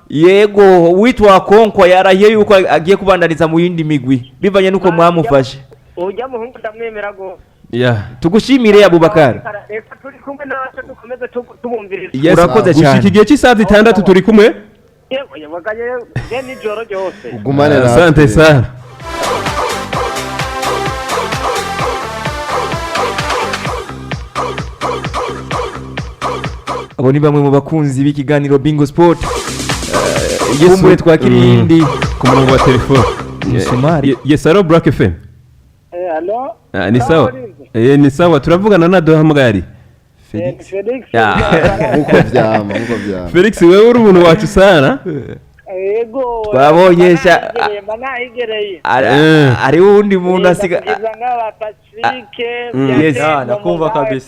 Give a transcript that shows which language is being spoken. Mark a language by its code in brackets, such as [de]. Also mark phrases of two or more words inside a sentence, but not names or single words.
[rn] Yego uwitwa Konkwa yarahiye yuko agiye kubandaniza mu yindi migwi bivanye nuko mwamufashe. Ujya muhungu ndamwemera gose. Tugushimire Abubakar. Turi kumwe nawe dukomeze tubumviriza. Urakoze cyane. Gushika cy'isaha 6 turi kumwe. Yewe yabagaye ni joro ryose. Ugumane na. [sw] Asante sana. [rn] Abo ni bamwe mu bakunzi b'ikiganiro Bingo Sport. Yesu twakirindi ku murongo wa telefone. Yes, aro Black FM. Hello. [sw] Ni sawa. Ni sawa [rn] turavugana na Dohamagari. Felix. Uko vyama. Felix wewe uri umuntu wacu sana. Yego. Twabonye sha. Ari undi muntu asiga. Yes, nakumva kabisa.